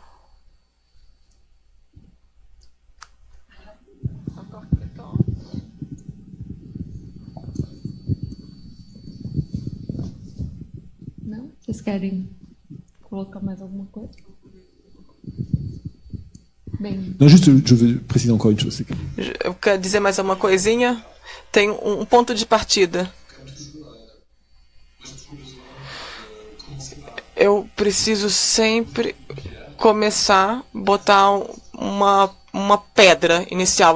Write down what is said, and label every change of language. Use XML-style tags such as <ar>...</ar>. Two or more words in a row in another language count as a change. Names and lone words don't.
<pt>Não? Vocês querem colocar mais alguma coisa? Bem.</pt> <fr>Non, juste, je veux préciser encore une chose.</fr> <pt>Eu quero dizer mais uma coisinha. Tem um ponto de partida. Eu preciso sempre começar, botar uma pedra inicial.</pt>